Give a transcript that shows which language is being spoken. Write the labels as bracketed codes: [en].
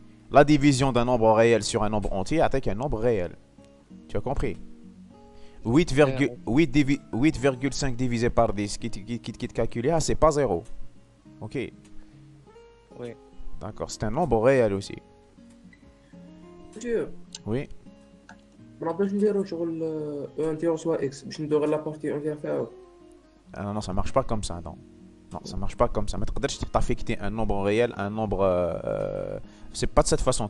[fr] La division d'un nombre réel sur un nombre entier avec un nombre réel. Tu as compris? 8,5 divisé par 10 qui te calculé, c'est pas 0. Ok. Oui. D'accord, c'est un nombre réel aussi. Oui. [ar] ما نقدرش نديرو شغل او ان تي رسوا اكس باش نديرو غير لا بارتي اونتيير فيها. [fr] Non, ça marche pas comme ça, non. Non, ça marche pas comme ça. [ar] ما تقدرش [fr] t'affecter un nombre réel, un nombre. C'est pas de cette façon.